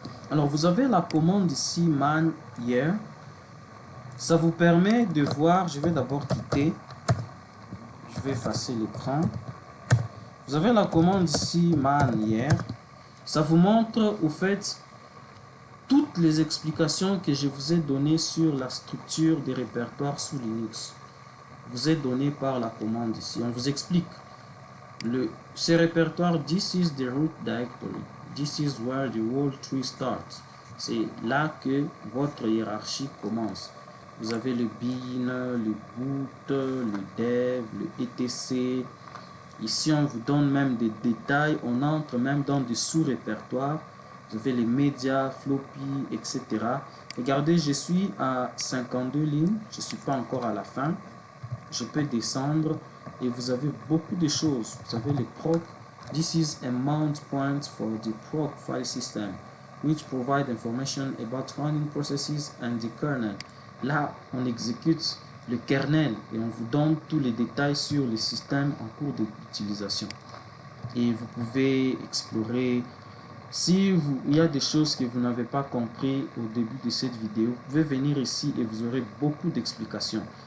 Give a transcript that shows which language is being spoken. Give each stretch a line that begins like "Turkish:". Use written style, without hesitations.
French: Alors, vous avez la commande ici, man here. Ça vous permet de voir, je vais d'abord quitter, je vais effacer l'écran. Vous avez la commande ici, man here. Ça vous montre au fait toutes les explications que je vous ai données sur la structure des répertoires sous Linux. Vous est donné par la commande ici. On vous explique. Ces répertoires,
English: this is the root directory. This is where the whole tree starts.
French: C'est là que votre hiérarchie commence. Vous avez le bin, le boot, le dev, le etc. Ici, on vous donne même des détails. On entre même dans des sous-répertoires. Vous avez les médias, floppy, etc. Regardez, je suis à 52 lignes. Je ne suis pas encore à la fin. Je peux descendre et vous avez beaucoup de choses. Vous avez les proc.
English: This is a mount point for the proc file system, which provide information about running processes and the kernel.
French: Là, on exécute le kernel et on vous donne tous les détails sur le système en cours d'utilisation. Et vous pouvez explorer. Il y a des choses que vous n'avez pas compris au début de cette vidéo, vous pouvez venir ici et vous aurez beaucoup d'explications.